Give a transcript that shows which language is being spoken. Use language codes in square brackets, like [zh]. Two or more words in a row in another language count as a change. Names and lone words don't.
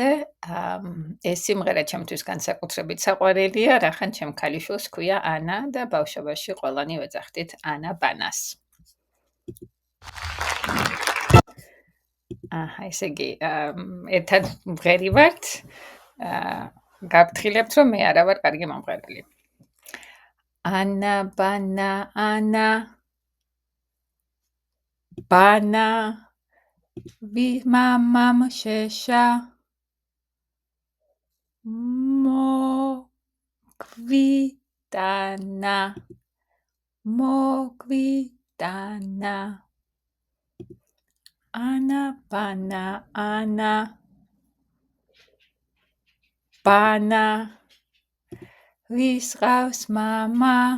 [ka] ეს სიმღერა ჩემთვის განსაკუთრებით საყვარელია, რახან ჩემ ქალიშვილს ჰქვია ანა და ბავშვობაში ყველანი ვეძახდით ანაბანას. ესე იგი, ერთად ვღერივართ, გაგფრთხილებთ, რომ მე არა ვარ კარგი მომღერალი. ანა, ბანა, ვი მამამ შეშა, მოგვიტანა, ანა, ბანა, ვისყავს მამა